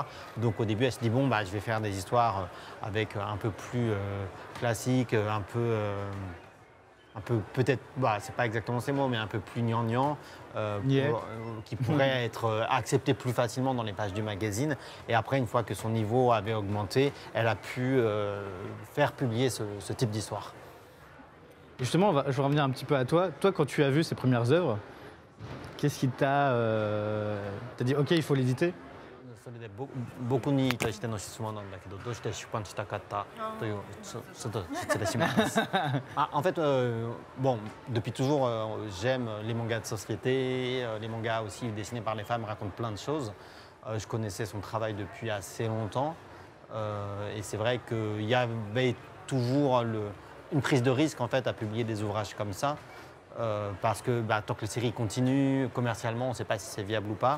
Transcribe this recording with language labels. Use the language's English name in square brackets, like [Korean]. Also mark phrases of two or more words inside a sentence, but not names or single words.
[French] Donc au début elle s'est dit bon je vais faire des histoires avec un peu plus classique, un peu peut-être, c'est pas exactement ces mots, mais un peu plus gnangnan, qui pourrait être accepté plus facilement dans les pages du magazine. Et après, une fois que son niveau avait augmenté, elle a pu faire publier ce type d'histoire. Justement, je vais revenir un petit peu à toi. Toi, quand tu as vu ces premières œuvres, qu'est-ce qui t'a dit, OK, il faut l'éditer? [Japanese] それで僕に対しての質問なんだけど、どうして出版したかったという、ちょっと失礼します。 [French] En fait, depuis toujours, j'aime les mangas de société, les mangas aussi dessinés par les femmes racontent plein de choses. Je connaissais son travail depuis assez longtemps, et c'est vrai qu'il y avait toujours une prise de risque en fait à publier des ouvrages comme ça, parce que tant que les séries continuent commercialement, on ne sait pas si c'est viable ou pas.